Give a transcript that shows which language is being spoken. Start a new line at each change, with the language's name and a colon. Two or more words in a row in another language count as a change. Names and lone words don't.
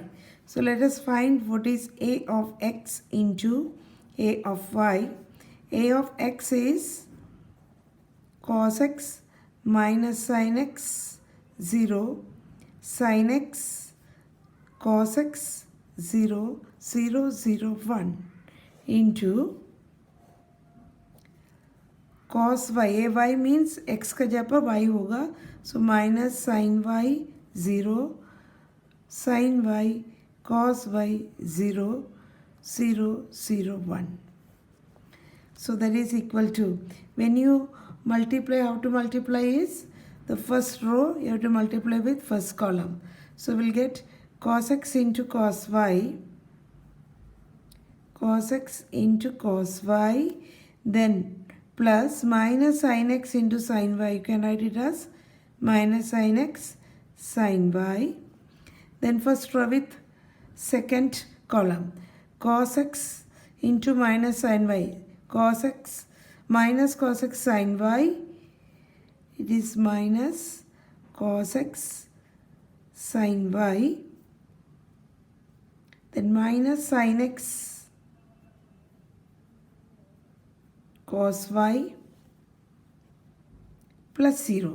English: So let us find what is A of x into A of y. A of x is cos x minus sin x 0, sin x, cos x 0, 0, 0, 1 into cos y. A y means
Hindi: x का जगह पर y होगा.
English: So minus sin y 0, sin y, cos y 0, 0, 0, 1. So that is equal to, when you multiply, how to multiply is, the first row you have to multiply with first column. So we'll get cos x into cos y, cos x into cos y, then plus minus sin x into sin y. You can write it as minus sin x sin y. Then first row with second column, cos x into minus sin y, cos x minus cos x sin y, it is minus cos x sin y then minus sin x cos y plus 0.